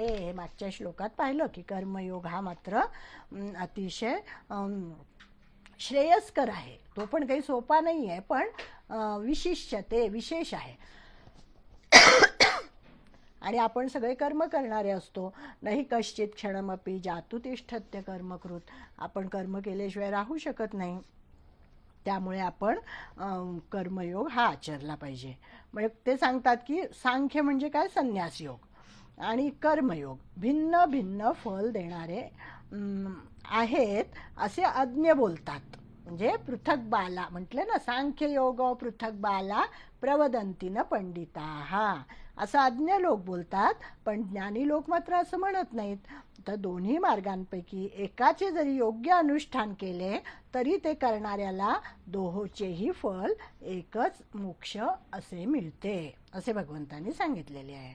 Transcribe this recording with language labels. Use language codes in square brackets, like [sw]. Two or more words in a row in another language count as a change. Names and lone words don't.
[mr] हे मागच्या श्लोकात पाहिलं की कर्मयोग हा मात्र अतिशय श्रेयस्कर आहे. तो पण काही सोपा नाही आहे, पण विशिष्यते, विशेष आहे. आणि आपण सगळे कर्म करणारे असतो. [sa] नाही कश्चित क्षणमपि जातु तिष्ठत्य कर्मकृत. [mr] आपण कर्म केल्याशिवाय राहू शकत नाही. त्यामुळे आपण कर्मयोग हा आचरला पाहिजे. म्हणजे ते सांगतात की सांख्य म्हणजे काय, संन्यास योग आणि कर्मयोग भिन्न भिन्न फल देणारे आहेत असे अज्ञ बोलतात. म्हणजे [sa] पृथक बाला [mr] म्हटले ना, [sa] सांख्ययोग पृथक बाला प्रवदन्ति न पंडिताः, [mr] असं अज्ञ लोक बोलतात, पण ज्ञानी लोक मात्र असं म्हणत नाहीत. तर दोन्ही मार्गांपैकी एकाचे जरी योग्य अनुष्ठान केले तरी ते करणाऱ्याला दोहोचेही फल एकच मोक्ष असे मिळते, असे भगवंतांनी सांगितलेले आहे.